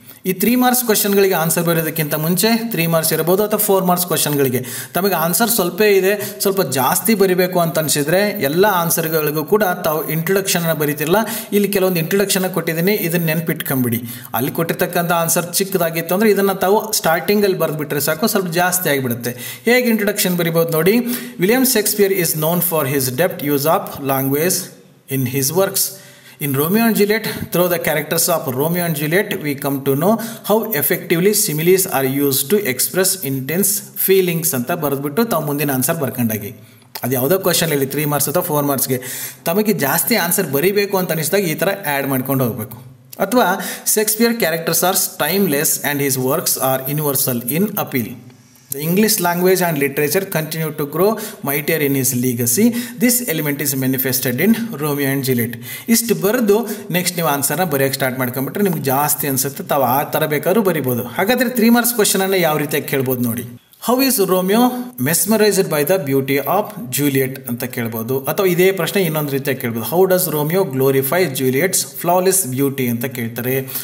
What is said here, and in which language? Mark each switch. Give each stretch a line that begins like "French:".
Kannada: ಈ 3 marks ಕ್ವಶನ್ಗಳಿಗೆ answer ಬರೋದಕ್ಕಿಂತ ಮುಂಚೆ 3 ಮಾರ್ಕ್ಸ್ ಇರ್ಬೋದು ಅಥವಾ 4 ಮಾರ್ಕ್ಸ್ ಕ್ವಶನ್ಗಳಿಗೆ ತಮಗೆ ಆನ್ಸರ್ ಸ್ವಲ್ಪ ಇದೆ, ಸ್ವಲ್ಪ ಜಾಸ್ತಿ ಬರಿಬೇಕು ಅಂತ ಅನಿಸಿದರೆ ಎಲ್ಲ ಆನ್ಸರ್ಗಳಿಗೂ ಕೂಡ ತಾವು ಇಂಟ್ರೊಡಕ್ಷನ್ನ ಬರೀತಿಲ್ಲ. ಇಲ್ಲಿ ಕೆಲವೊಂದು ಇಂಟ್ರೊಡಕ್ಷನ್ ಕೊಟ್ಟಿದ್ದೀನಿ, ಇದನ್ನು ನೆನ್ಪಿಟ್ಕೊಂಬಿಡಿ. ಅಲ್ಲಿ ಕೊಟ್ಟಿರ್ತಕ್ಕಂಥ ಆನ್ಸರ್ ಚಿಕ್ಕದಾಗಿತ್ತು ಅಂದರೆ ಇದನ್ನು ತಾವು ಸ್ಟಾರ್ಟಿಂಗಲ್ಲಿ ಬರೆದ್ಬಿಟ್ರೆ ಸಾಕು, ಸ್ವಲ್ಪ ಜಾಸ್ತಿ ಆಗಿಬಿಡುತ್ತೆ. ಹೇಗೆ ಇಂಟ್ರೊಡಕ್ಷನ್ ಬರಿಬೋದು ನೋಡಿ.
English: William Shakespeare is known for his depth use of language in his works. In Romeo and Juliet, through the characters of Romeo and Juliet, we come to know how effectively similes are used to express intense feelings
Kannada: ಅಂತ ಬರೆದ್ಬಿಟ್ಟು ತಾವು ಮುಂದಿನ answer ಬರ್ಕೊಂಡಾಗಿ. ಅದು ಯಾವುದೋ question ಹೇಳಿ 3 marks ಅಥವಾ 4 ಮಾರ್ಕ್ಸ್ಗೆ ತಮಗೆ ಜಾಸ್ತಿ answer ಬರೀಬೇಕು ಅಂತ ಅನಿಸಿದಾಗ ಈ ಥರ ಆ್ಯಡ್ ಮಾಡ್ಕೊಂಡು ಹೋಗಬೇಕು.
English: ಅಥವಾ Shakespeare characters are timeless and his works are universal in appeal. The English language and literature continue to grow mightier in his legacy. This element is manifested in Romeo and Juliet.
Kannada: ಇಷ್ಟು ಬರೆದು next ನೀವು ಆನ್ಸರ್ನ ಬರೆಯೋಕ್ಕೆ start ಮಾಡ್ಕೊಂಬಿಟ್ರೆ ನಿಮ್ಗೆ ಜಾಸ್ತಿ ಅನಿಸುತ್ತೆ, ತಾವು ಆ ಥರ ಬೇಕಾದ್ರೂ ಬರಿಬೋದು. ಹಾಗಾದರೆ 3 ಮಾರ್ಕ್ಸ್ ಕ್ವಶನನ್ನು ಯಾವ ರೀತಿಯಾಗಿ ಕೇಳ್ಬೋದು ನೋಡಿ.
English: how is Romeo mesmerised by the beauty of Juliet
Kannada: ಅಂತ ಕೇಳ್ಬೋದು. ಅಥವಾ ಇದೇ ಪ್ರಶ್ನೆ ಇನ್ನೊಂದು ರೀತಿಯಾಗಿ ಕೇಳ್ಬೋದು.
English: how does Romeo glorify Juliet's flawless beauty
Kannada: ಅಂತ ಕೇಳ್ತಾರೆ.